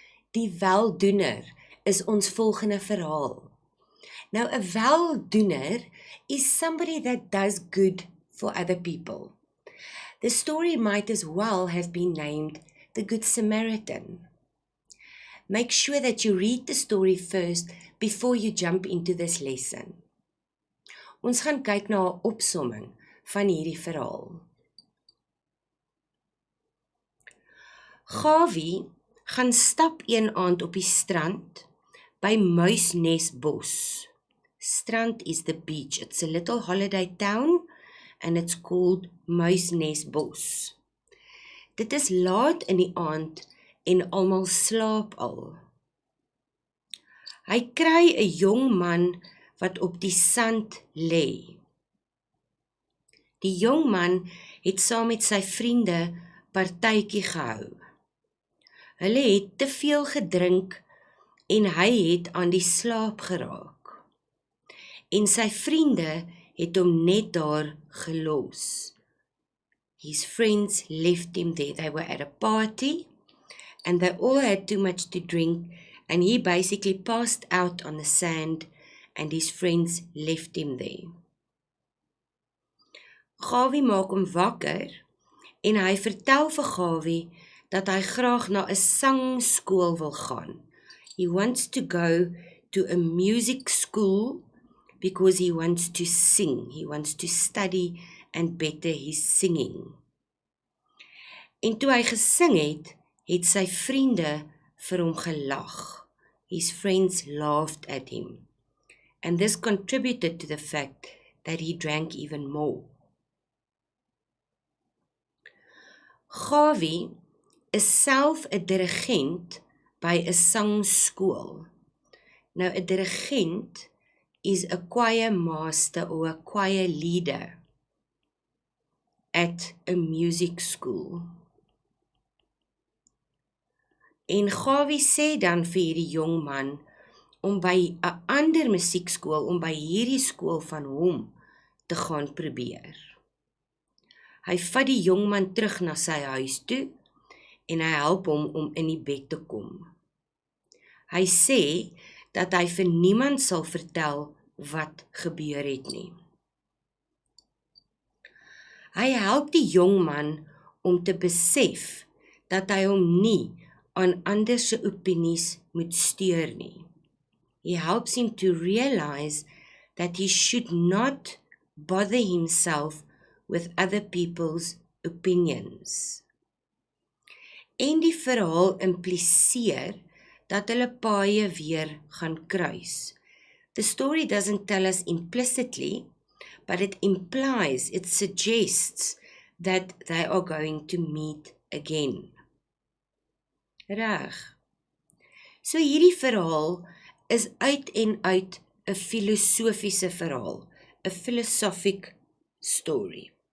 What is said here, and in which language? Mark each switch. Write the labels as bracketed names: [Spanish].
[Afrikaans] Die weldoener is ons volgende verhaal. [English] Now, a weldoener is somebody that does good for other people. The story might as well have been named The Good Samaritan. Make sure that you read the story first before you jump into this lesson. [Afrikaans] Ons gaan kyk na 'n opsomming van hierdie verhaal. Gawie gaan stap een aand op die strand by Muisnesbos. [English] Strand is the beach. It's a little holiday town and it's called Muisnesbos. [Afrikaans] Dit is laat in die aand en almal slaap al. Hy kry 'n jong man wat op die sand lê. Die jong man het saam met sy vriende partytjie gehou. Hulle het te veel gedrink en hy het aan die slaap geraak. En sy vriende het hom net daar gelos. [English] His friends left him there. They were at a party and they all had too much to drink and he basically passed out on the sand and his friends left him there. [Afrikaans] Gawie maak hom wakker en hy vertel vir Gawie dat hy graag na 'n sangskool wil gaan. [English] He wants to go to a music school because he wants to sing. He wants to study and better his singing. [Afrikaans] En toe hy gesing het, het sy vriende vir hom gelag. [English] His friends laughed at him. And this contributed to the fact that he drank even more. [Afrikaans] Gawie is self 'n dirigent by 'n sangskool. Nou 'n dirigent [English] is a choir master or a choir leader at a music school. [Afrikaans] En Gawie sê dan vir hierdie jong man om by 'n ander musiekskool, om by hierdie skool van hom te gaan probeer. Hy vat die jong man terug na sy huis toe en hy help hom om in die bed te kom. Hy sê dat hy vir niemand sal vertel wat gebeur het nie. Hy help die jong man om te besef dat hy hom nie aan ander se opinies moet steur nie. [English] He helps him to realize that he should not bother himself with other people's opinions. [Afrikaans] En die verhaal impliseer dat hulle paaie weer gaan kruis. [English] The story doesn't tell us implicitly, but it implies, it suggests that they are going to meet again. [Afrikaans] Reg. So hierdie verhaal is uit en uit 'n filosofiese verhaal, 'n [English] philosophic story.